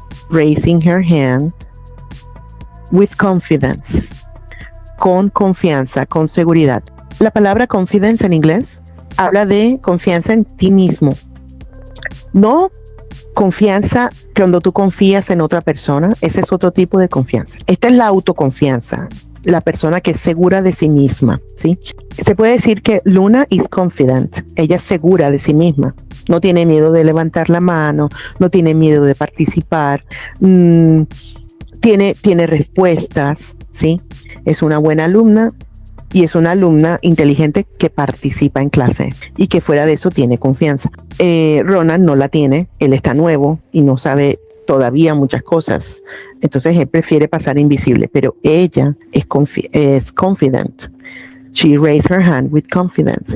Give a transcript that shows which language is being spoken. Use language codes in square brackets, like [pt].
[en] Raising her hand with confidence. [es] Con confianza, con seguridad. La palabra confidence en inglés habla de confianza en ti mismo. No confianza cuando tú confías en otra persona. Ese es otro tipo de confianza. Esta es la autoconfianza. La persona que es segura de sí misma, ¿sí? Se puede decir que [en] Luna is confident. [es] Ella es segura de sí misma. No tiene miedo de levantar la mano, no tiene miedo de participar, tiene respuestas, ¿sí? Es una buena alumna y es una alumna inteligente que participa en clase y que fuera de eso tiene confianza. Ronan no la tiene, él está nuevo y no sabe todavía muchas cosas, entonces él prefiere pasar invisible, pero ella es confident. [en] She raised her hand with confidence.